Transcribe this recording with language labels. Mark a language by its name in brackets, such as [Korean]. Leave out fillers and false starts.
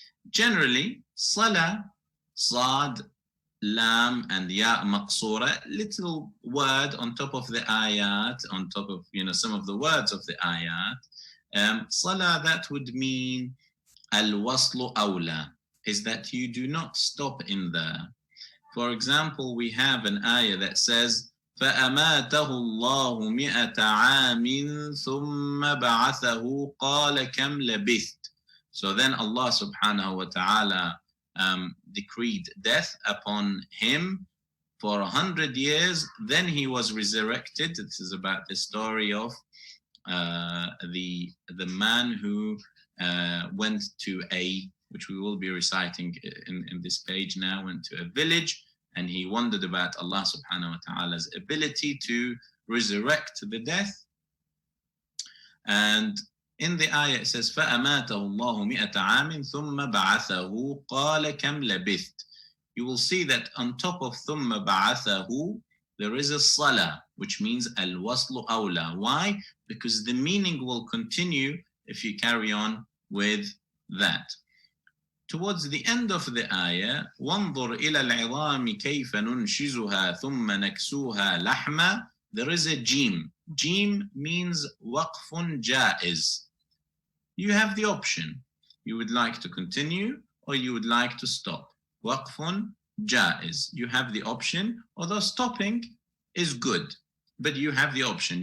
[English] Generally, salah, sad, lam, and ya maqsura, little word on top of the ayat, on top of some of the words of the ayat. Salah, that would mean al-waslu awla, is that you do not stop in there. For example, we have an ayah that says, [Arabic] فَأَمَاتَهُ اللَّهُ مِئَةَ عَامٍ ثُمَّ بَعَثَهُ قَالَ كَمْ لَبِثْتَ. [English] So then Allah subhanahu wa ta'ala decreed death upon him for 100 years. Then he was resurrected. This is about the story of the man who went to which we will be reciting in this page now, went to a village, and he wondered about Allah subhanahu wa ta'ala's ability to resurrect the death. And in the ayah it says, [Arabic] فَأَمَاتَهُ اللَّهُ مِئَةَ عَامٍ ثُمَّ بَعَثَهُ قَالَ كَمْ لَبِثْتَ. [English] You will see that on top of [Arabic] ثُمَّ بَعَثَهُ [English] there is a salah, which means al-waslu awla. Why? Because the meaning will continue if you carry on with that. Towards the end of the ayah, [Arabic] وَانظُرْ إِلَى الْعِظَامِ كَيْفَ نُنْشِزُهَا ثُمَّ نَكْسُوهَا لَحْمًا. [English] There is a jim. Jim means وَقْفٌ جَائِز. You have the option. You would like to continue or you would like to stop. [Arabic] وَقْفٌ جَائِز. [English] You have the option, although stopping is good, but you have the option.